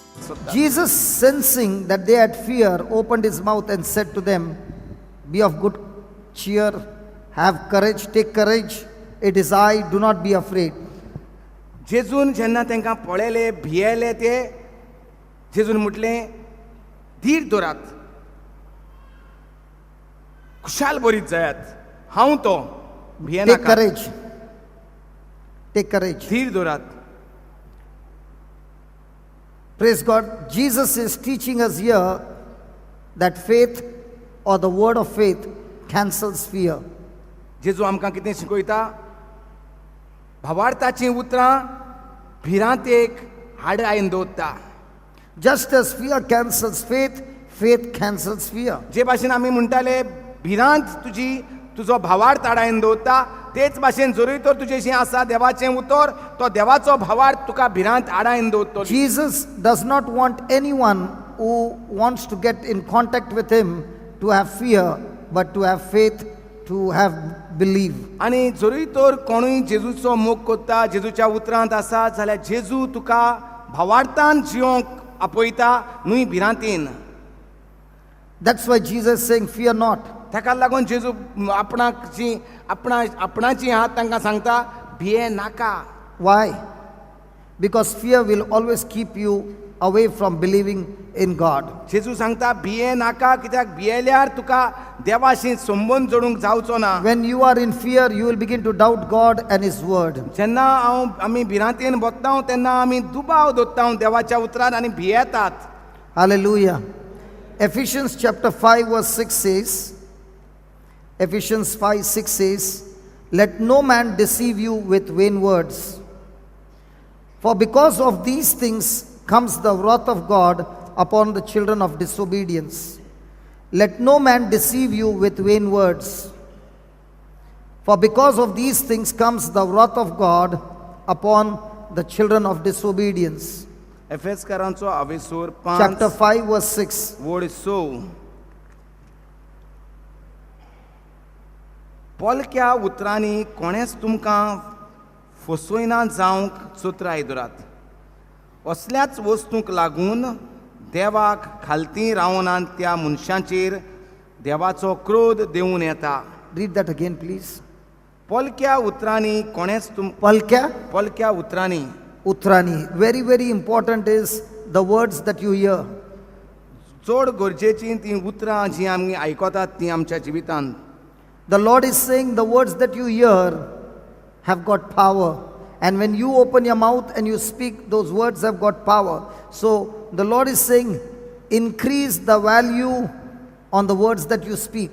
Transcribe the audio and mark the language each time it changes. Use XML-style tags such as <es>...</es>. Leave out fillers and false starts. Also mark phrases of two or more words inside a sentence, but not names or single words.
<kok>सोदता.</kok> <en>Jesus, sensing that they had fear, opened his mouth and said to them, "Be of good cheer, have courage, take courage. It is I, do not be afraid."</en> <kok>जेजून जेन्ना तांकां पळयले भियेले ते जेजून म्हटलें धीर दवरात, खुशाल बरीत जायात, हांव तो,</kok> <en>Take</en> <kok>भियेनाका,</kok> <en>courage. Take courage.</en> <kok>धीर दवरात.</kok> <en>Praise God. Jesus is teaching us here that faith or the word of faith cancels fear.</en> <kok>जेजू आमकां कितें शिकयता, भावार्थाचीं उतरां भिरांतेक हाड आयन दवरता.</kok> <en>Just as fear cancels faith, faith cancels fear.</en> <kok>जे भाशेन आमी म्हणटाले भिरांत तुजो भावार्थ आडायन दवरता, तेच भाशेन जरूय तर तुजेशीं आसा देवाचें उतर, तो देवाचो भावार्थ तुका भिरांत आडायन दवरतलो.</kok> <en>Jesus does not want anyone who wants to get in contact with him to have fear, but to have faith, to have believe.</en> <kok>आनी जरूय तर कोणूय जेजूचो मोग कोत्ता, जेजूच्या उतरांत आसा जाल्यार जेजू तुका भावार्थान जियोंक आपयता, न्हय भिरांतीन.</kok> <en>That's why Jesus is saying, "Fear not."</en> <kok>ताका लागून जेजू आपणाची हात तांकां सांगता, भिये नाका.</kok> <en>Why? Because fear will always keep you away from believing in God.</en> <kok>जेजू सांगता भिये नाका, कित्याक भियेल्यार तुका देवाशी संबंद जोडूंक जावचो ना.</kok> <en>When you are in fear, you will begin to doubt God and His word.</en> <kok>जेन्ना आमी भिरांतेन बसता तेन्ना आमी दुबाव दवरता देवाच्या उतरान आनी भियेतात.</kok> <en>Hallelujah. Ephesians chapter 5 verse 6 says, Ephesians 5:6 says, "Let no man deceive you with vain words. For because of these things comes the wrath of God upon the children of disobedience. Let no man deceive you with vain words. For because of these things comes the wrath of God upon the children of disobedience."</en> <kok>एफेसकारांचो अविसूर</kok> <en>Chapter 5 5 verse 6.</en> <kok>वड 6. पलक्या उतरांनी कोणेच तुमकां फसयना जावंक चोत्राय दवरात. असल्याच वस्तूंक लागून देवाक खालती रावनान त्या मनशांचेर देवाचो क्रोध देंवन येता.</kok> <en>Read that again, please.</en> <kok>पलक्या उतरांनी कोणेच पलक्या उतरांनी. Utrani.</kok> <en>Very, very important is the words that you hear.</en> <kok>चड गरजेची ती उतरां जीं आमी आयकतात तीं आमच्या जिवितांत.</kok> <en>The Lord is saying the words that you hear have got power. And when you open your mouth and you speak, those words have got power. So the Lord is saying, increase the value on the words that you speak.</en>